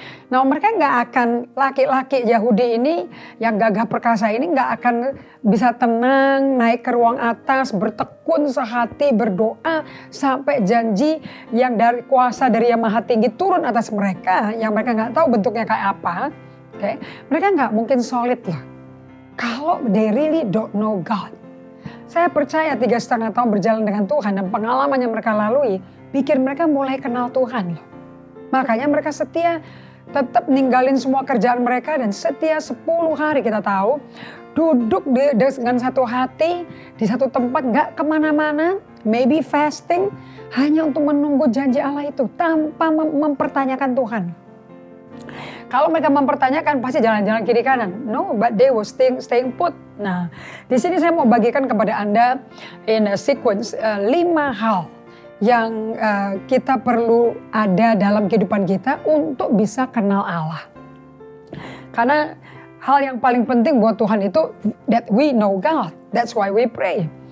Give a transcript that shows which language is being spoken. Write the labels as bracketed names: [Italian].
[Indonesian] Nah, mereka nggak akan, laki-laki Yahudi ini yang gagah perkasa ini nggak akan bisa tenang naik ke ruang atas, bertekun sehati berdoa sampai janji yang dari kuasa dari Yang Maha Tinggi turun atas mereka, yang mereka nggak tahu bentuknya kayak apa. [English] Okay? [Indonesian] Mereka nggak mungkin solid lah kalau they really don't know God. Saya percaya 3,5 tahun berjalan dengan Tuhan dan pengalaman yang mereka lalui bikin mereka mulai kenal Tuhan loh. Makanya mereka setia tetap ninggalin semua kerjaan mereka dan setia 10 hari kita tahu. Duduk dengan satu hati di satu tempat, gak kemana-mana, maybe fasting, hanya untuk menunggu janji Allah itu tanpa mempertanyakan Tuhan. Kalau mereka mempertanyakan pasti jalan-jalan kiri kanan. [English] No, but they were staying put. [Indonesian] Nah, di sini saya mau bagikan kepada Anda in a sequence 5 hal yang kita perlu ada dalam kehidupan kita untuk bisa kenal Allah. Karena hal yang paling penting buat Tuhan itu that we know God. That's why we pray.